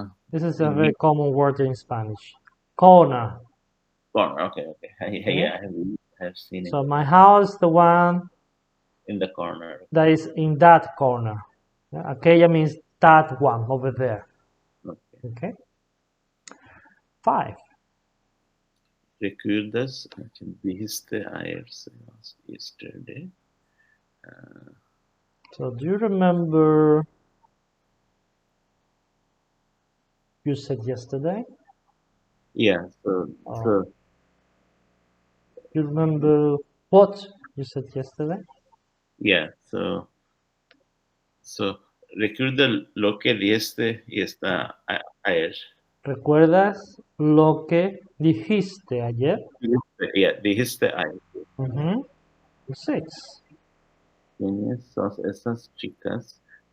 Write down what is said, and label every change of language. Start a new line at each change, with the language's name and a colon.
English: This is a very common word in Spanish. Corner. Corner. Okay. Yeah, I have seen it. So my house, the one in the corner. that is in that corner. Aquella means that one over there. Okay. 5.
Spanish: ¿Recuerdas a quien dijiste ayer yesterday?
English: So do you remember you said yesterday? Yeah. So you remember what you said yesterday? Yeah.
Spanish: So recuerda lo que dijiste ayer. ¿Recuerdas lo que dijiste ayer? Yeah, dijiste ayer.
English: 6.
Spanish: ¿Quiénes son esas chicas?